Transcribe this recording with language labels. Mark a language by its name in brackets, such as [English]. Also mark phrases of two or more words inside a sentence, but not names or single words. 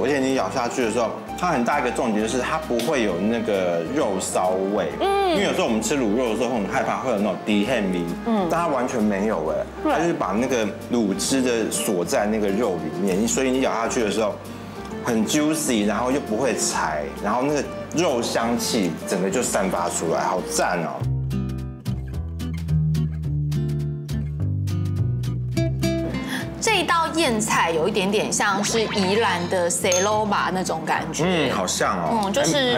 [Chinese] 而且你咬下去的時候，它很大一個重點就是它不會有那個肉騷味。因為有時候我們吃滷肉的時候很害怕會有那種低汗味，但它完全沒有哎，它就是把那個滷汁的鎖在那個肉裡面，所以你咬下去的時候很 juicy，然後又不會柴，然後那個肉香氣整個就散發出來，好讚哦。這一道燕菜有一點點像是宜蘭的塞羅巴那種感覺，好像哦，就是